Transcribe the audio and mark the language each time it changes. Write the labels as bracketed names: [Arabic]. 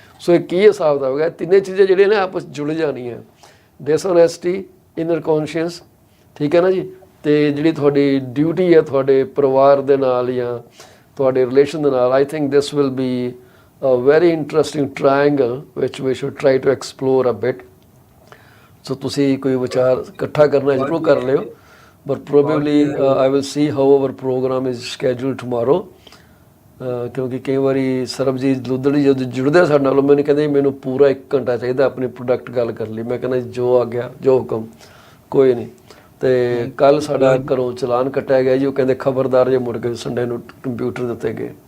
[Punjabi] ਸੋ ਇਹ ਕੀ ਹਿਸਾਬ ਦਾ ਹੋਗਾ? ਤਿੰਨੇ ਚੀਜ਼ਾਂ ਜਿਹੜੀਆਂ ਨੇ ਆਪਸ ਜੁੜ ਜਾਣੀਆਂ, ਡਿਸਓਨੈਸਟੀ, ਇਨਰ ਕੌਨਸ਼ੀਅਸ, ਠੀਕ ਹੈ ਨਾ ਜੀ, ਅਤੇ ਜਿਹੜੀ ਤੁਹਾਡੀ ਡਿਊਟੀ ਹੈ ਤੁਹਾਡੇ ਪਰਿਵਾਰ ਦੇ ਨਾਲ ਜਾਂ ਤੁਹਾਡੇ ਰਿਲੇਸ਼ਨ ਦੇ ਨਾਲ। [English] I think this will be a very interesting triangle which we should try to explore a bit. [Punjabi] ਸੋ ਤੁਸੀਂ ਕੋਈ ਵਿਚਾਰ ਇਕੱਠਾ ਕਰਨਾ ਜ਼ਰੂਰ ਕਰ ਲਿਓ, [English] but probably I will see how our program is scheduled tomorrow. [Punjabi] ਕਿਉਂਕਿ ਕਈ ਵਾਰੀ ਸਰਬਜੀਤ ਲੁੱਦੜੀ ਜਦੋਂ ਜੁੜਦੇ ਸਾਡੇ ਨਾਲ, ਮੈਨੂੰ ਕਹਿੰਦੇ ਮੈਨੂੰ ਪੂਰਾ 1 ਘੰਟਾ ਚਾਹੀਦਾ ਆਪਣੀ ਪ੍ਰੋਡਕਟ ਗੱਲ ਕਰਨ ਲਈ। ਮੈਂ ਕਹਿੰਦਾ ਜੋ ਆ ਗਿਆ, ਜੋ ਹੁਕਮ, ਕੋਈ ਨਹੀਂ। ਅਤੇ ਕੱਲ੍ਹ ਸਾਡਾ ਘਰੋਂ ਚਲਾਨ ਕੱਟਿਆ ਗਿਆ ਜੀ। ਉਹ ਕਹਿੰਦੇ ਖਬਰਦਾਰ ਜੇ ਮੁੜ ਕੇ ਸੰਡੇ ਨੂੰ ਕੰਪਿਊਟਰ ਦੇ ਉੱਤੇ ਗਏ।